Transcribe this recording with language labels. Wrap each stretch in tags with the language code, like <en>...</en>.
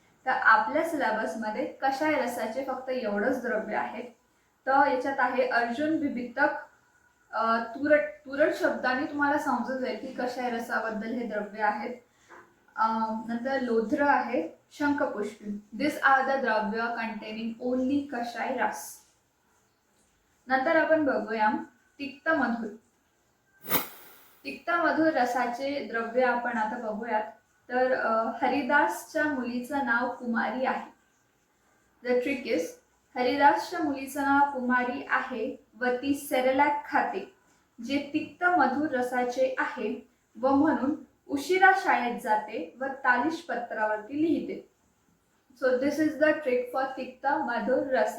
<mr>तर आपल्या सिलेबसमध्ये कषाय रसाचे फक्त एवढंच द्रव्य आहेत. तर याच्यात आहे अर्जुन बिबितक. तुरट शब्दाने तुम्हाला समजून जाईल की कषाय रसाबद्दल हे द्रव्य आहेत. नंतर लोध्र आहे, शंखपुष्पी.</mr> <en>This are the द्रव्य containing only कषाय रस.</en> <mr>नंतर आपण बघूया तिक्त मधुर. तिक्त मधुर रसाचे द्रव्य आपण आता बघूयात. तर हरिदासच्या मुलीचं नाव कुमारी आहे.</mr> <en>the trick is,</en> <mr>हरिदासच्या मुलीचं नाव कुमारी आहे व ती सेरेलॅक खाते जे तिक्त मधुर रसाचे आहे व म्हणून उशिरा शाळेत जाते व तालिश पत्रावरती लिहिते.</mr> <en>So this is the trick for तिक्त मधुर रस.</en>